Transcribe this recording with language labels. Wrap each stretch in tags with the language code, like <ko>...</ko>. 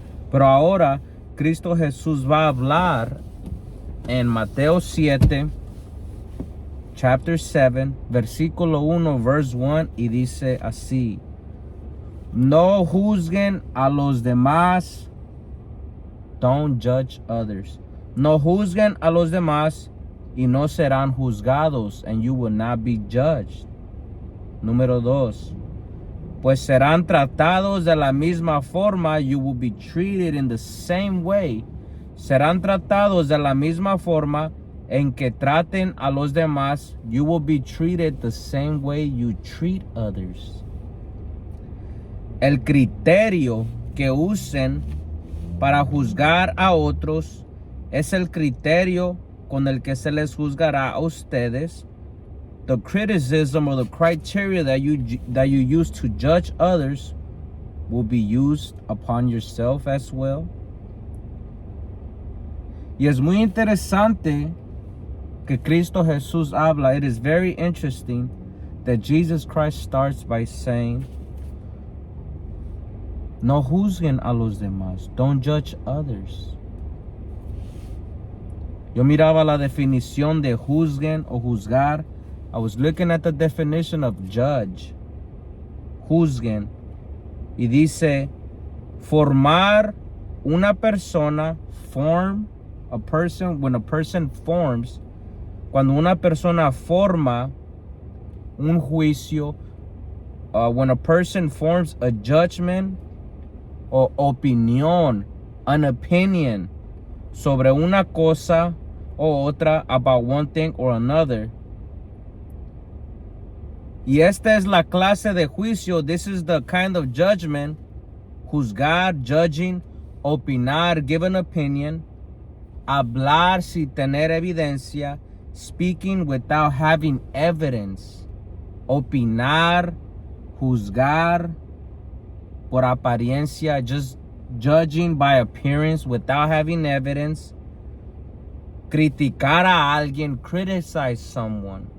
<es>Pero ahora Cristo Jesús va a hablar en Mateo 7,</es> <en>chapter 7,</en> <es>versículo 1,</es> <en>verse 1,</en> <es>y dice así: No juzguen a los demás.</es> <en>Don't judge others.</en> <es>No juzguen a los demás y no serán juzgados,</es> <en>and you will not be judged.</en> <es>Número 2. Pues serán tratados de la misma forma.</es> <en>You will be treated in the same way.</en> <es>Serán tratados de la misma forma en que traten a los demás.</es> <en>You will be treated the same way you treat others.</en> <es>El criterio que usen para juzgar a otros es el criterio con el que se les juzgará a ustedes.</es> <en>The criticism or the criteria that you use to judge others will be used upon yourself as well.</en> <es>Y es muy interesante que Cristo Jesús habla.</es> <en>It is very interesting that Jesus Christ starts by saying,</en> <es>no juzguen a los demás.</es> <en>Don't judge others.</en> <es>Yo miraba la definición de juzguen o juzgar.</es> <en>I was looking at the definition of judge.</en> <es>Juzguen. Y dice, formar una persona,</es> <en>form a person, when a person forms,</en> <es>cuando una persona forma un juicio,</es> <en>when a person forms a judgment</en> <es>o opinión,</es> <en>an opinion,</en> <es>sobre una cosa o otra,</es> <en>about one thing or another.</en> <es>Y esta es la clase de juicio.</es> <en>This is the kind of judgment.</en> <es>Juzgar,</es> <en>judging,</en> <es>opinar,</es> <en>give an opinion,</en> <es>hablar sin tener evidencia,</es> <en>speaking without having evidence,</en> <es>opinar, juzgar por apariencia,</es> <en>just judging by appearance without having evidence,</en> <es>criticar a alguien,</es> <en>criticize someone.</en>